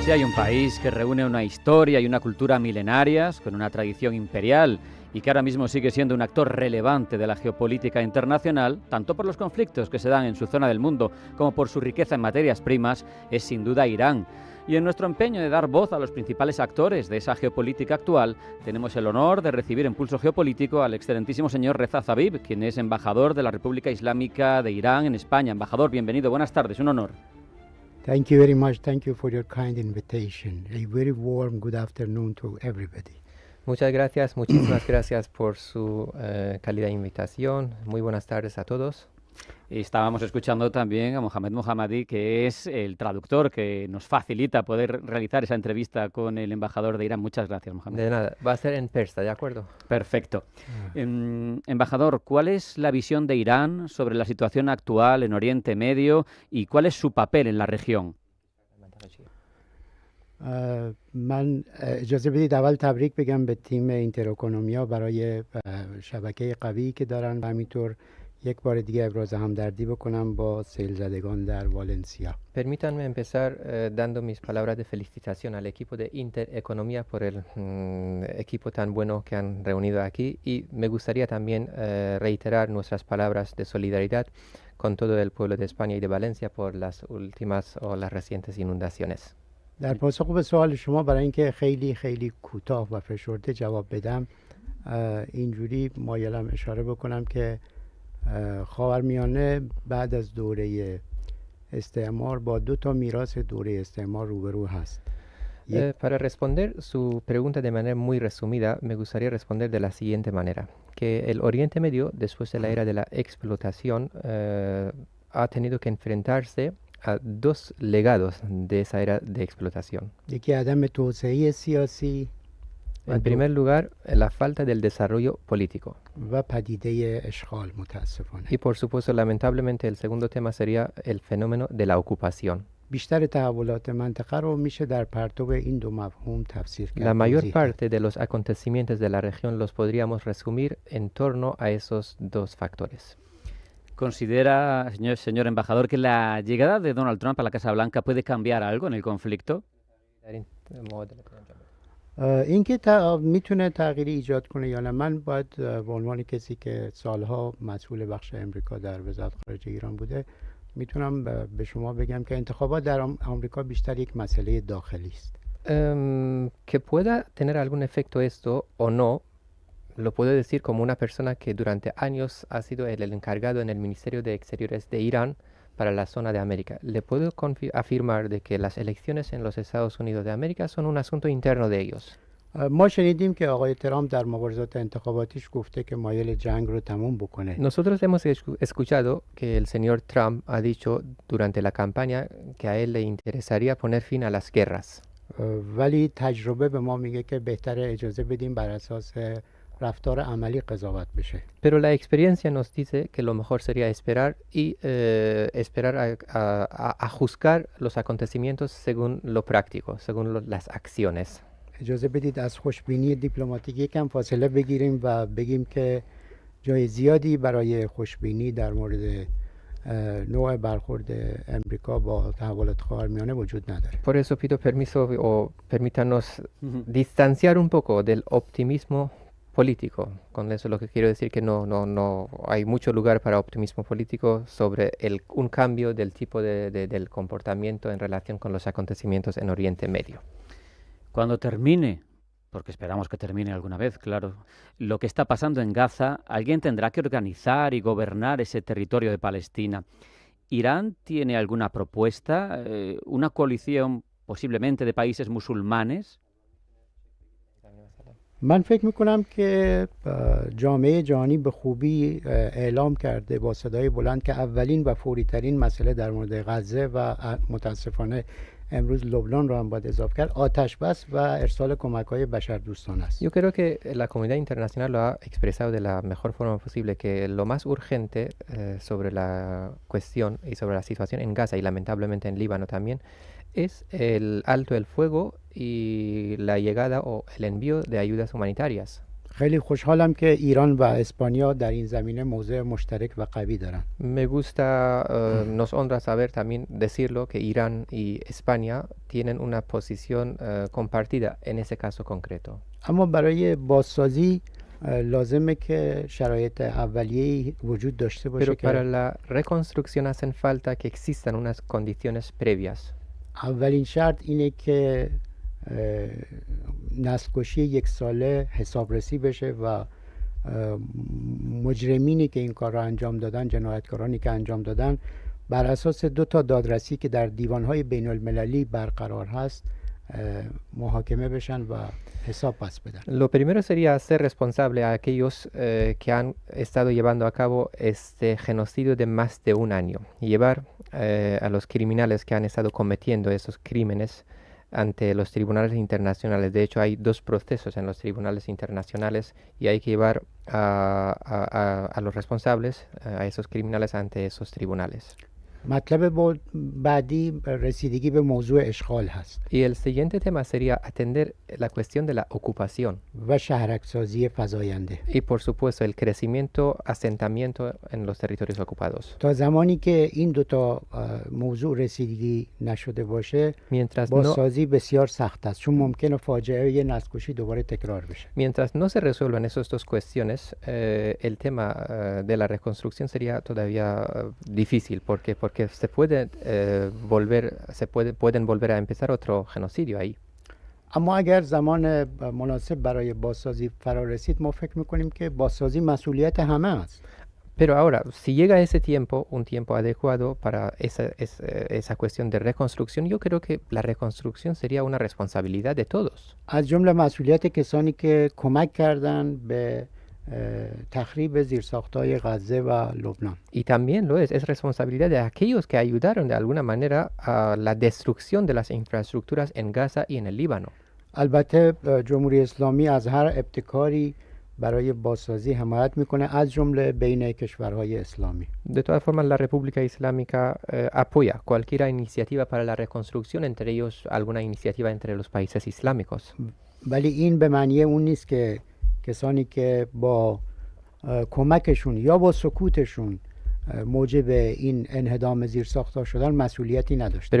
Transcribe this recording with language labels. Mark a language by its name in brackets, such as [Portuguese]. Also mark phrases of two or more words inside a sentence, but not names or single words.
[Spanish] Si hay un país que reúne una historia y una cultura milenarias, con una tradición imperial y que ahora mismo sigue siendo un actor relevante de la geopolítica internacional, tanto por los conflictos que se dan en su zona del mundo como por su riqueza en materias primas, es sin duda Irán. Y en nuestro empeño de dar voz a los principales actores de esa geopolítica actual, tenemos el honor de recibir en Pulso Geopolítico al excelentísimo señor Reza Zabib, quien es embajador de la República Islámica de Irán en España. Embajador, bienvenido, buenas tardes, un honor. [English] Thank you very much. Thank you for your kind invitation. A very warm good afternoon to everybody. [Spanish] Muchas gracias, muchísimas gracias por su cálida invitación. Muy buenas tardes a todos. Estábamos escuchando también a Mohamed Mohammadi, que es el traductor que nos facilita poder realizar esa entrevista con el embajador de Irán. Muchas gracias, Mohamed. De nada, va a ser en persa, ¿de acuerdo? Perfecto. Embajador, ¿cuál es la visión de Irán sobre la situación actual en Oriente Medio y cuál es su papel en la región? [Persian] من اجازه بدید اول تبریک بگم به تیم اینتراکونومیا برای شبکه قوی که دارن و همینطور یک بار دیگه ابراز همدردی بکنم با سیلزدگان در والنسیا. [Spanish] Permítanme empezar dando mis palabras de felicitación al equipo de Intereconomía por el equipo tan bueno que han reunido aquí, y me gustaría también reiterar nuestras palabras de solidaridad con todo el pueblo de España y de Valencia por las últimas o las recientes inundaciones. [Persian] در پاسخ به سوال شما، برای اینکه خیلی کوتاه و فشرده جواب بدم، اینجوری مایلم اشاره بکنم که خاورمیانه بعد از دوره استعمار با دو تا میراث دوره استعمار روبرو هست. [Spanish] Para responder su pregunta de manera muy resumida, me gustaría responder de la siguiente manera: que el Oriente Medio, después de la era de la explotación, ha tenido que enfrentarse a dos legados de esa era de explotación. [Persian] یکی عدم توسعه سیاسی [Spanish] En primer lugar, la falta del desarrollo político. [Persian] و پدیده اشغال متاسفانه. [Spanish] Y por supuesto, lamentablemente, el segundo tema sería el fenómeno de la ocupación. [Persian] بیشتر تحولات منطقه رو میشه در پرتو این دو مفهوم تفسیر کرد. [Spanish] La mayor parte de los acontecimientos de la región los podríamos resumir en torno a esos dos factores. ¿Considera, señor embajador, que la llegada de Donald Trump a la Casa Blanca puede cambiar algo en el conflicto? [Persian] اینکه میتونه تغییری ایجاد کنه یا نه، من باید به عنوان کسی که سالها مسئول بخش امریکا در وزارت خارجه ایران بوده، میتونم به شما بگم که انتخابات در آمریکا بیشتر یک مسئله داخلی است. [Spanish] Que pueda tener algún efecto esto o no, lo puedo decir como una persona que durante años ha sido el encargado en el Ministerio de Exteriores de Irán para la zona de América. Le puedo afirmar de que las elecciones en los Estados Unidos de América son un asunto interno de ellos. [Persian] ما شنیدیم که آقای ترامپ در مبارزات انتخاباتیش گفته که مایل جنگ رو تموم بکنه. [Spanish] Nosotros hemos escuchado que el señor Trump ha dicho durante la campaña que a él le interesaría poner fin a las guerras. [Persian] ولی تجربه به ما میگه که بهتره اجازه بدیم بر اساس رفتار عملی قضاوت بشه. [Spanish] Pero la experiencia nos dice que lo mejor sería esperar y esperar a juzgar los acontecimientos según lo práctico, según las acciones. [Persian] اجازه بدید از خوشبینی دیپلماتیک یکم فاصله بگیریم و بگیم که جای زیادی برای خوشبینی در مورد نوع برخورد امریکا با تحولات خاورمیانه وجود نداره. [Spanish] Por eso pido permiso o permítanos distanciar un poco del optimismo político. Con eso lo que quiero decir que no hay mucho lugar para optimismo político sobre un cambio del tipo del comportamiento en relación con los acontecimientos en Oriente Medio. Cuando termine, porque esperamos que termine alguna vez, claro, lo que está pasando en Gaza, alguien tendrá que organizar y gobernar ese territorio de Palestina. ¿Irán tiene alguna propuesta, una coalición posiblemente de países musulmanes? [Persian] من فکر میکنم که جامعه جهانی به خوبی اعلام کرده با صدای بلند که اولین و فوری ترین مسئله در مورد غزه و متاسفانه امروز لبنان رو هم باید اضافه کرد، آتش بس و ارسال کمک‌های بشردوستانه است. [Spanish] Yo creo que la comunidad internacional lo ha expresado de la mejor forma posible, que lo más urgente sobre la cuestión y sobre la situación en Gaza y lamentablemente en Líbano también es el alto el fuego y la llegada o el envío de ayudas humanitarias. [Persian] خیلی خوشحالم که ایران و اسپانیا در این زمینه موضع مشترک و قوی دارن. [Spanish] Me gusta, nos honra saber también decirlo que Irán y España tienen una posición compartida en ese caso concreto. [Persian] اما برای بازسازی لازمه که شرایط اولیه‌ای وجود داشته باشه [Spanish] Pero para [Persian] که [Spanish] la reconstrucción hacen falta que existan unas condiciones previas. [Persian] اولین شرط اینه که نسل کشی یک ساله حسابرسی بشه و مجرمینی که این کار را انجام دادن، جنایتکارانی که انجام دادن، بر اساس 2 تا دادرسی که در دیوانهای بین المللی برقرار هست محاکمه بشن و حساب پس بدن. [Spanish] Lo primero sería hacer responsable a aquellos que han estado llevando a cabo este genocidio de más de un año y llevar a los criminales que han estado cometiendo esos crímenes ante los tribunales internacionales. De hecho, hay 2 procesos en los tribunales internacionales y hay que llevar a los responsables, a esos criminales, ante esos tribunales. [Persian] مطلب بعدی رسیدگی به موضوع اشغال هست [Spanish] Y el siguiente tema sería atender la cuestión de la ocupación [Persian] و شهرک‌سازی فزاینده. [Spanish] y, por supuesto, el crecimiento, asentamiento en los territorios ocupados. [Persian] تا زمانی که این 2 تا موضوع رسیدگی نشده باشه [Spanish] Mientras no, [Persian] بازسازی بسیار سخت است، چون ممکنه فاجعه نسل‌کشی دوباره تکرار بشه. [Spanish] mientras no se resuelvan esas 2 cuestiones, el tema de la reconstrucción sería todavía difícil porque se puede pueden volver a empezar otro genocidio ahí. [Persian] اما اگر زمان مناسب برای بازسازی فرا رسید ما فکر میکنیم که بازسازی مسئولیت همه است. [Spanish] Pero ahora, si llega ese tiempo, un tiempo adecuado para esa cuestión de reconstrucción, yo creo que la reconstrucción sería una responsabilidad de todos. [Persian] از جمله مسئولیت کسانی که کمک کردن به تخریب زیرساخت‌های غزه و لبنان. [Spanish] Y también lo es responsabilidad de aquellos que ayudaron de alguna manera a la destrucción de las infraestructuras en Gaza y en el Líbano. [Persian] البته جمهوری اسلامی از هر ابتکاری برای بازسازی حمایت میکنه، از جمله بین کشورهای اسلامی. [Spanish] De todas formas, la República Islámica apoya cualquier iniciativa para la reconstrucción, entre ellos alguna iniciativa entre los países islámicos. [Persian] ولی این به معنی اون نیست که کسانی که با کمکشون یا با سکوتشون موجب این انهدام زیرساخت‌ها شدن مسئولیتی نداشته